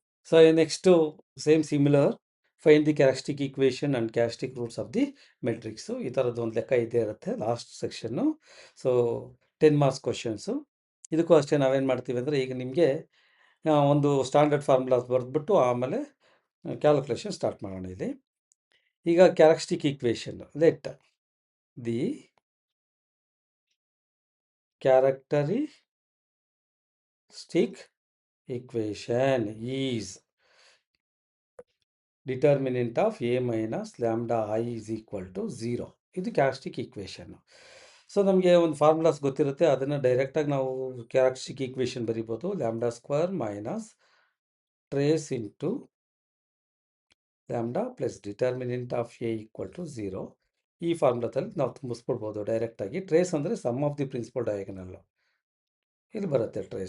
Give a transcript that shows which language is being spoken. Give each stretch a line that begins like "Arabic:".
English: So next same similar find the characteristic equation and characteristic roots of the matrix.
Kannada: ಈ ಥರದ್ದು ಒಂದು ಲೆಕ್ಕ ಇದ್ದೇ ಇರುತ್ತೆ last section. So 10 marks questions. ಇದಕ್ಕೂ ಅಷ್ಟೇ ನಾವೇನು ಮಾಡ್ತೀವಿ ಅಂದರೆ, ಈಗ ನಿಮಗೆ ಒಂದು ಸ್ಟ್ಯಾಂಡರ್ಡ್ ಫಾರ್ಮುಲಾಸ್ ಬರೆದ್ಬಿಟ್ಟು ಆಮೇಲೆ ಕ್ಯಾಲ್ಕುಲೇಷನ್ ಸ್ಟಾರ್ಟ್ ಮಾಡೋಣ.
English: ಇಲ್ಲಿ ಈಗ characteristic equation. Let the characteristic equation is determinant of a minus lambda I is equal to 0.
Kannada: ಇದು ಕ್ಯಾರೆಕ್ಟರಿಸ್ಟಿಕ್ ಈಕ್ವೇಷನ್. ಸೊ ನಮಗೆ ಒಂದು ಫಾರ್ಮುಲಾಸ್ ಗೊತ್ತಿರುತ್ತೆ, ಅದನ್ನು ಡೈರೆಕ್ಟಾಗಿ ನಾವು ಕ್ಯಾರೆಕ್ಟರಿಸ್ಟಿಕ್ ಈಕ್ವೇಷನ್ ಬರಿಬೋದು.
English: Lambda square minus trace into lambda plus determinant of A equal to 0.
Kannada: ಈ ಫಾರ್ಮುಲಾದಲ್ಲಿ ನಾವು ತುಂಬಿಸ್ಕೊಡ್ಬೋದು ಡೈರೆಕ್ಟಾಗಿ. ಟ್ರೇಸ್ ಅಂದರೆ
English: sum of the principal diagonal
Kannada: ಇಲ್ಲಿ ಬರುತ್ತೆ.